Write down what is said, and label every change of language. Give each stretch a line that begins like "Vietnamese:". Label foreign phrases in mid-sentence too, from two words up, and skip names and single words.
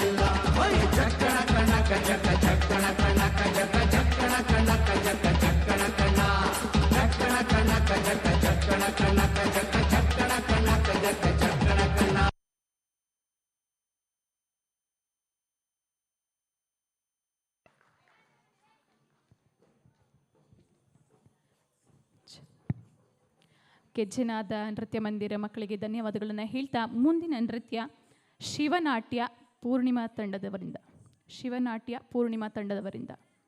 Kannada: ಚಕ್ಕಣ ಕಣಕ ಜಕ ಚಕ್ಕಣ ಕಣಕ ಜಕ ಚಕ್ಕಣ ಕಣಕ ಜಕ ಚಕ್ಕಣ ಕಣ ಚಕ್ಕಣ ಕಣಕ ಜಕ ಚಕ್ಕಣ ಕಣಕ ಜಕ ಚಕ್ಕಣ ಕಣಕ ಜಕ ಚಕ್ಕಣ ಕಣ. ಕೆಜ್ಜೆನಾದ ನೃತ್ಯ ಮಂದಿರ ಮಕ್ಕಳಿಗೆ ಧನ್ಯವಾದಗಳನ್ನು ಹೇಳ್ತಾ, ಮುಂದಿನ ನೃತ್ಯ ಶಿವನಾಟ್ಯ ಪೂರ್ಣಿಮಾ ತಂಡದವರಿಂದ, ಶಿವನಾಟ್ಯ ಪೂರ್ಣಿಮಾ ತಂಡದವರಿಂದ